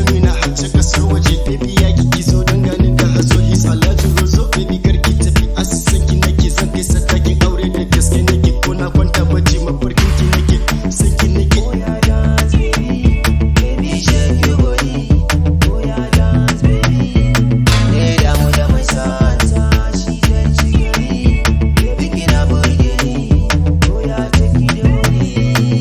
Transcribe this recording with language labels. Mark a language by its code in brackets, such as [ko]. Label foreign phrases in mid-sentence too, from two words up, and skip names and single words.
[ha] mina hacce kasar waje baby ya kiki so don ganin da hazo is Alhaji Rozo baby karki tafi asisan ki nake zan kai sadakin aure da gaske nake ko na kwanta bacci mafarkin ki nake san ki nake oh ya [en] dance baby baby shake your body [ha] oh ya [en] dance baby [ha] ne da mu da mai santa shi zai ci gari baby kina burge ni oh ya [en] take the money